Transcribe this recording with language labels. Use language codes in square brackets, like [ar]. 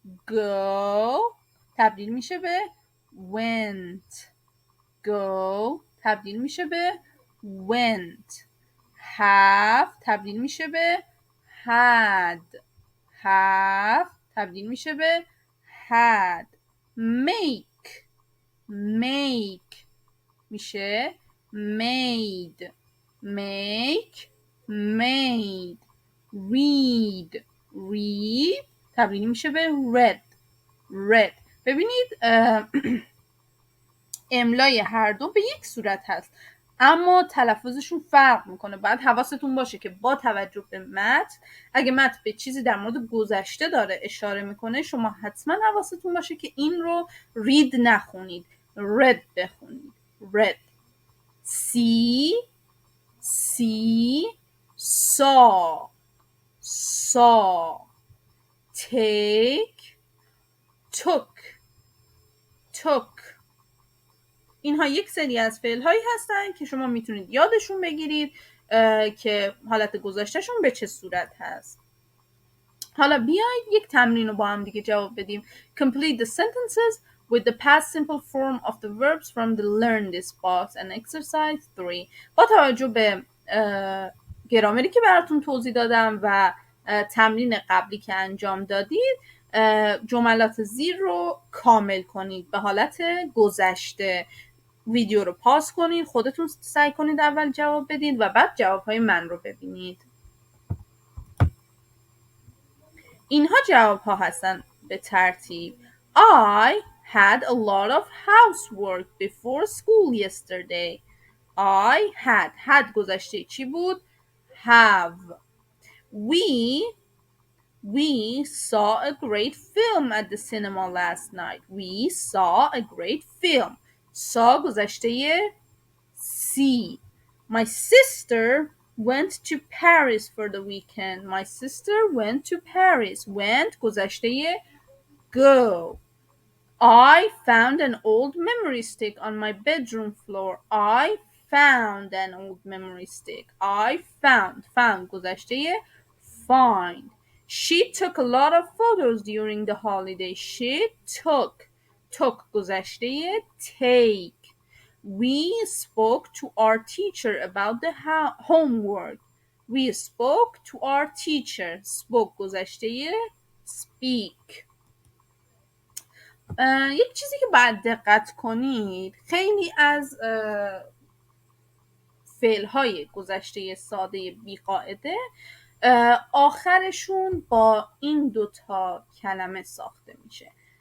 [fa] go تبدیل میشه به went, go تبدیل میشه به went, have تبدیل میشه به had, have تبدیل میشه به had, make, [en] make میشه made, make, made, read, read تبدیل میشه به read, read. [fa] ببینید املای هر دو به یک صورت هست اما تلفظشون فرق میکنه. باید حواستون باشه که با توجه به متن، اگه متن به چیزی در مورد گذشته داره اشاره میکنه، شما حتما حواستون باشه که این رو read نخونید، read بخونید. [en] read. see, see, saw, saw, take, took, took. [fa] اینها یک سری از فعل هایی هستن که شما میتونید یادشون بگیرید که حالت گذشتهشون به چه صورت هست. حالا بیایید یک تمرین رو با هم دیگه جواب بدیم. Complete the sentences with the past simple form of the verbs from the learn this box and exercise 3. با توجه به گرامری که براتون توضیح دادم و تمرین قبلی که انجام دادید، جملات زیر رو کامل کنید به حالت گذشته. ویدیو رو پاس کنید، خودتون سعی کنید اول جواب بدید و بعد جوابهای من رو ببینید. اینها جواب ها هستن به ترتیب. [en] I had a lot of housework before school yesterday. I had گذشته چی بود؟ have. We saw a great film at the cinema last night. We saw a great film. saw گذشته see. My sister went to Paris for the weekend. My sister went to Paris. Went گذشته go. I found an old memory stick on my bedroom floor. I found an old memory stick. I found گذشته find. She took a lot of photos during the holiday. She took گذشته take. We spoke to our teacher about the homework. We spoke to our teacher. Spoke گذشته speak. [fa] یک چیزی که باید دقت کنید، خیلی از فعل‌های گذشته ساده بی قاعده آخرشون با این دوتا کلمه ساخته میشه.